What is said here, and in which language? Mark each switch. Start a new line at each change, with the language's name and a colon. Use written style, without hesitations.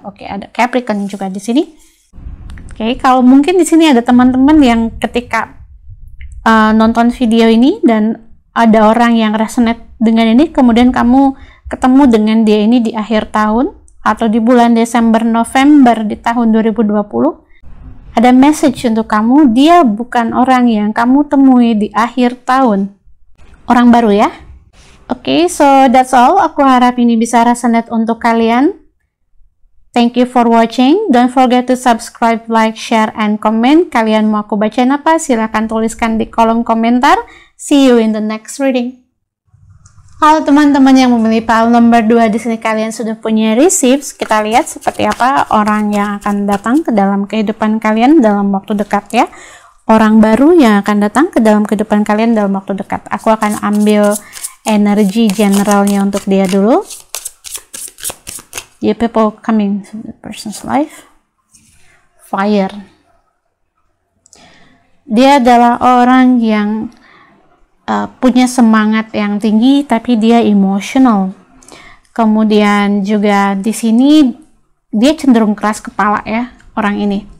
Indonesian: Oke, ada Capricorn juga di sini. Oke, kalau mungkin di sini ada teman-teman yang ketika nonton video ini dan ada orang yang resonate dengan ini, kemudian kamu ketemu dengan dia ini di akhir tahun atau di bulan Desember November di tahun 2020, ada message untuk kamu. Dia bukan orang yang kamu temui di akhir tahun. orang baru ya. Oke,
English: so that's all.
Indonesian: Aku harap ini bisa resonate untuk kalian.
English: Thank you for watching. Don't forget to subscribe, like, share, and comment.
Indonesian: Kalian mau aku bacain apa? Silahkan tuliskan di kolom komentar.
English: See you in the next reading.
Indonesian: Halo teman-teman yang memilih pile nomor 2, di sini kalian sudah punya receipts. Kita lihat seperti apa orang yang akan datang ke dalam kehidupan kalian dalam waktu dekat ya. Orang baru yang akan datang ke dalam kehidupan kalian dalam waktu dekat. Aku akan ambil energi generalnya untuk dia dulu.
English: The people coming to the person's life. Fire.
Indonesian: Dia adalah orang yang punya semangat yang tinggi, tapi dia emotional. Kemudian juga di sini dia cenderung keras kepala ya, orang ini.